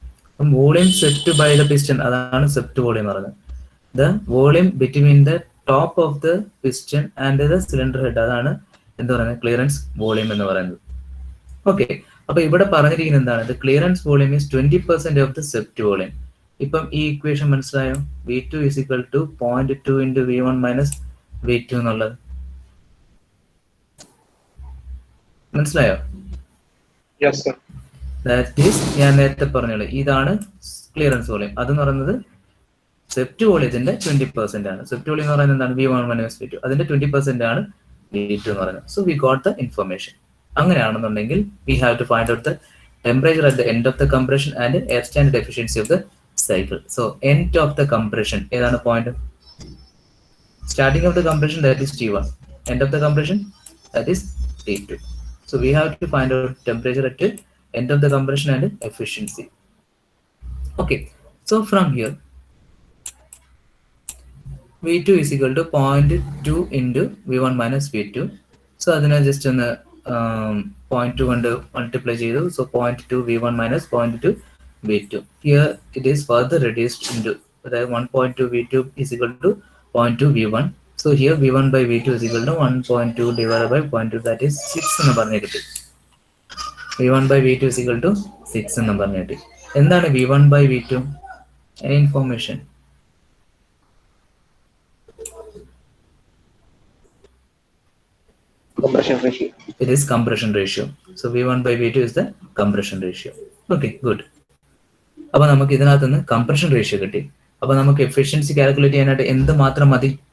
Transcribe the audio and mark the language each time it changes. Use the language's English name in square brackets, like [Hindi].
[English] അപ്പം volume swept by the piston, അതാണ് swept volume പറയുന്നത്. The volume between the top of the piston and the cylinder head, [Malayalam] അതാണ് എന്ത് പറയുന്നത് [English] Clearance volume എന്ന് പറയുന്നത്. Okay, [Malayalam] അപ്പൊ ഇവിടെ പറഞ്ഞിരിക്കുന്നത് എന്താണ്, [English] The clearance volume is 20% of the swept volume. [Malayalam] ഇപ്പം ഈ ഇക്വേഷൻ മനസ്സിലായോ? [English] V2 is equal to 0.2 into V1 minus V2 [Malayalam] എന്നുള്ളത് മനസ്സിലായോ? [English] that is [Malayalam] ഞാൻ നേരത്തെ പറഞ്ഞോളൂ, ഇതാണ് ക്ലിയറൻസ് വോളിയം. അതെന്ന് പറയുന്നത് സെപ്റ്റ് വോളിയത്തിന്റെ 20% ആണ്. സെപ്റ്റ് വോളിയം എന്ന് പറയുന്നത് എന്താണ്, [English] V1 minus V2, [Malayalam] അതിന്റെ 20% ആണ് V2 എന്ന് പറയുന്നത്. [English] So we got the information. [Malayalam] അങ്ങനെയാണെന്നുണ്ടെങ്കിൽ [English] We have to find out the temperature at the end of the compression and air standard efficiency of the cycle. So end of the compression [Malayalam] ഏതാണ് [English] point? Starting of the compression, that is T1. End of the compression, that is T2. So we have to find out temperature at end of the compression and efficiency. Okay, so from here V2 is equal to 0.2 into V1 minus V2. So adina just on 0.2 കൊണ്ട് multiply ചെയ്തു. So 0.2 V1 minus 0.2 V2. Here it is further reduced into 1.2 V2 is equal to 0.2 V1. So here V1 by V2 is equal to 1.2 divided by 0.2, that is 6 [Malayalam] എന്ന് പറഞ്ഞു കിട്ടി. [English] V1 by V2 is equal to 6 [Malayalam] എന്ന് പറഞ്ഞു കിട്ടി. എന്താണ് [English] V1 by V2? Any information? Compression ratio. It is compression ratio. So V1 by V2 is the compression ratio. Okay, good. [Malayalam] അപ്പൊ നമുക്ക് ഇതിനകത്ത് നിന്ന് കംപ്രഷൻ റേഷ്യോ കിട്ടി. അപ്പൊ നമുക്ക് എഫിഷ്യൻസി കാൽക്കുലേറ്റ് ചെയ്യാനായിട്ട് എന്ത് മാത്രം മതി?